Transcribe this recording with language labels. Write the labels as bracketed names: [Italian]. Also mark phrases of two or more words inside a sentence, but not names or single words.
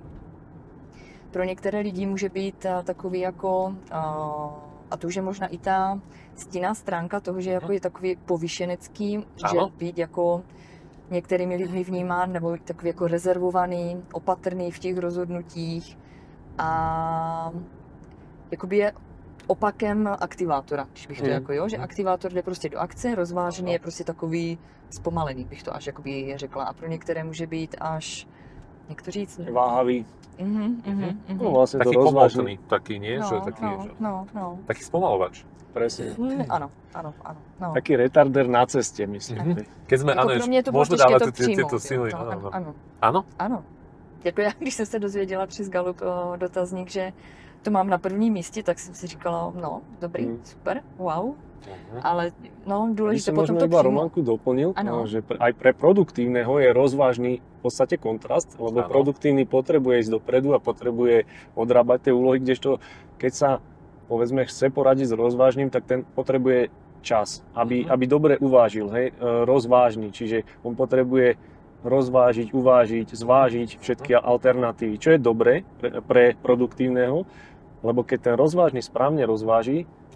[Czech] Pro některé lidi může být takový jako, a to už je možná i ta stinná stránka toho, že jako je takový povyšenecký, že být jako některými lidmi vnímán nebo takový jako rezervovaný, opatrný v těch rozhodnutích a jakoby je opakem aktivátora, když bych to jako že aktivátor jde prostě do akce, rozvážený je prostě takový zpomalený, bych to až jakoby řekla a pro některé může být až, jak to říct? Váhavý. No, [Slovak] vlastne taký pomocný, taký nie? Taký spomalovač. Presne. Áno. Taký retarder na ceste, myslím. Keď sme, [Czech] jako pro mě to [Slovak] môžeme dávať tieto síly. [Czech] Ano? Ano. Jako já, když jsem se dozvěděla přes Gallup dotazník, že to mám na prvním místě, tak jsem si říkala, no, dobrý, super, wow. Ale no, [Slovak] dôležité potom to iba Romanku doplnil, že aj pre produktívneho je rozvážny v podstate kontrast, lebo produktívny potrebuje ísť dopredu a potrebuje odrábať tie úlohy, kdežto keď sa, povedzme, chce poradiť s rozvážnym, tak ten potrebuje čas, aby dobre uvážil, hej, rozvážny, čiže on potrebuje rozvážiť, uvážiť, zvážiť všetky alternatívy, čo je dobré pre produktívneho, lebo keď ten rozvážny správne rozváži,